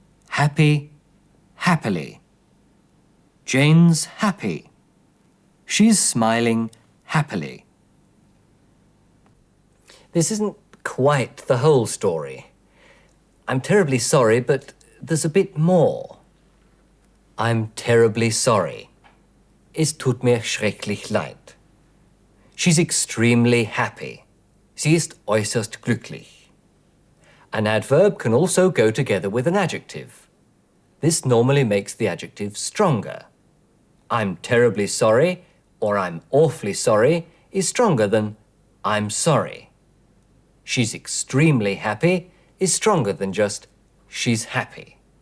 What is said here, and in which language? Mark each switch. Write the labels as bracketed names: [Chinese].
[English] Happy, happily. Jane's happy. She's smiling happily. This isn't quite the whole story. I'm terribly sorry, but there's a bit more. I'm terribly sorry. [German] Es tut mir schrecklich leid. [English] She's extremely happy. [German] Sie ist äußerst glücklich. [English] An adverb can also go together with an adjective. This normally makes the adjective stronger. I'm terribly sorry or I'm awfully sorry is stronger than I'm sorry. She's extremely happy is stronger than just she's happy.